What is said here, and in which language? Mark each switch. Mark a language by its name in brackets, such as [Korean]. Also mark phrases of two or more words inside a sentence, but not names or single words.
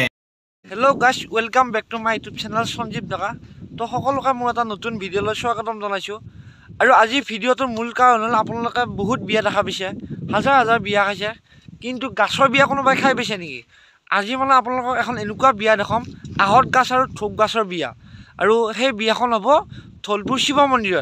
[English] hello guys welcome back to my YouTube channel संजीव डका। [Assamese] तो সকলোকে মোৰ এটা নতুন ভিডিঅ'লৈ স্বাগতম জনাইছো। আৰু আজি ভিডিঅ'টোৰ মূল কাৰণ হ'ল আপোনালোকে বহুত বিয়া দেখা পাইছে, হাজাৰ হাজাৰ বিয়া খাইছে, কিন্তু গাছৰ বিয়া কোনোবাই খাই পাইছে নেকি? আজি মানে আপোনালোকক এখন এনেকুৱা বিয়া দেখাম, আহত গাছ আৰু থোক গাছৰ বিয়া। আৰু সেই বিয়াখন হ'ব ধলপুৰ শিৱ মন্দিৰত।